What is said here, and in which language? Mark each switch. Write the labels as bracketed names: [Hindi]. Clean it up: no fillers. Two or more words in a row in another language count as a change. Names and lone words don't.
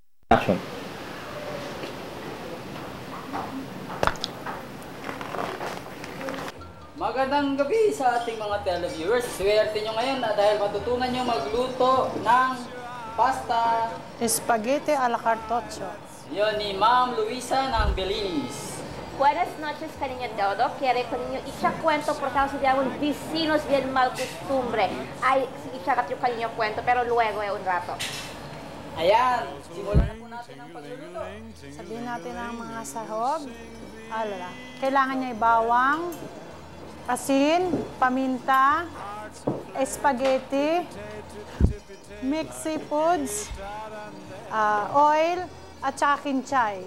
[Filipino] Action. Magandang gabi sa ating mga televiewers. Swerte nyo ngayon dahil matutunan nyo magluto ng pasta [Italian] Spaghetti alla cartoccio. [Filipino] yon ni Ma'am Luisa ng Belinis. [Chavacano] Buenas noches, cariño todo. Quiere con niño echa cuento por causa de algunos vecinos bien mal costumbre. Ay, echa yung cariño cuento, pero luego un rato. [Filipino] Ayan, simulan na po natin ang pagluluto. Sabihin natin ang mga sahog. Alala. Kailangan niya bawang, asin, paminta, spaghetti, [English] mixed seafoods, [Filipino] oil, at saka kinchay.